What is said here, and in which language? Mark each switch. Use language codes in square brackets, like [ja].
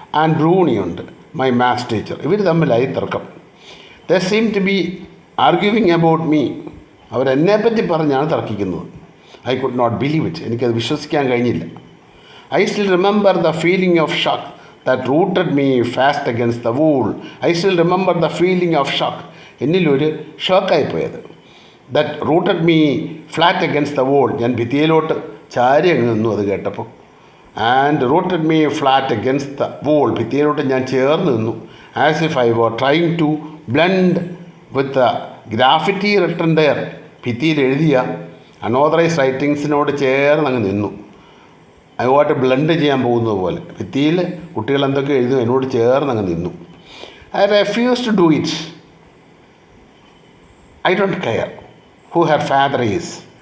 [ml] And Bruny ഉണ്ട്, [en] My maths teacher. [ml] ഇവർ തമ്മിലായി തർക്കം. [en] they seem to be arguing about me, [ml] അവരെന്നെപ്പറ്റി പറഞ്ഞാണ് തർക്കിക്കുന്നത്. [en] I could not believe it, [ml] എനിക്കത് വിശ്വസിക്കാൻ കഴിഞ്ഞില്ല. [en] I still remember the feeling of shock that rooted me fast against the wall. I still remember the feeling of shock. [ml] എന്നിലൊരു ഷോക്കായിപ്പോയത്. [en] That rooted me flat against the wall. [ml] ഞാൻ ഭിത്തിയിലോട്ട് ചാരി അങ്ങ് നിന്നു അത് കേട്ടപ്പോൾ. [en] And rooted me flat against the wall. [ml] ഭിത്തിയിലോട്ട് ഞാൻ ചേർന്ന് നിന്നു. [en] As if I were trying to blend with the graffiti written there. [ml] ഭിത്തിയിൽ എഴുതിയ അൺഓതറൈസ്ഡ് റൈറ്റിങ്സിനോട് ചേർന്ന് അങ്ങ് നിന്നു. അതുമായിട്ട് ബ്ലെൻഡ് ചെയ്യാൻ പോകുന്നത് പോലെ ഭിത്തിയിൽ കുട്ടികൾ എന്തൊക്കെ എഴുതും എന്നോട് ചേർന്ന് അങ്ങ് നിന്നു. [en] I refuse to do it. I don't care who her father is.